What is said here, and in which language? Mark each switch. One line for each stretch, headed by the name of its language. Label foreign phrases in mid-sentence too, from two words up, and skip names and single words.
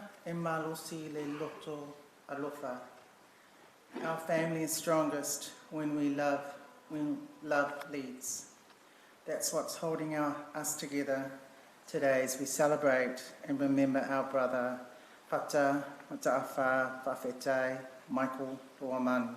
Samoan: e malosi le loto alofa.
English: Our family is strongest when love leads. That's what's holding us together today as we celebrate and remember our brother, Fata Mataafa Faafetai, Michael Luamanu.